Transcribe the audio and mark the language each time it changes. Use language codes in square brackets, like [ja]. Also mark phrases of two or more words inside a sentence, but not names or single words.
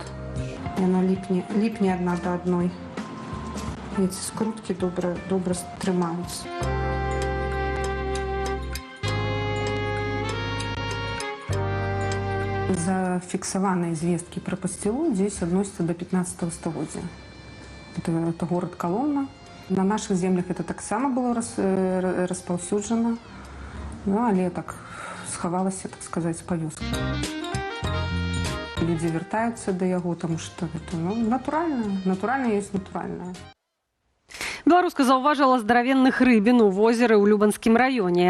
[be] Яна ліпне адна да адной. Эти скруткі добра трымаюцца. Зафіксаваныя звесткі пра пасцілу здесь адносяцца до 15 стагоддзя. [ru] Это город Коломна. На наших землях это [be] таксама было распаўсюджана, але так схавалася, так сказаць, па вёсках. Людзі вяртаюцца да яго, таму што гэта натуральна ёсць натуральнае. Беларуска заўважыла здаравенных рыбін у возеры ў Любанскім раёне.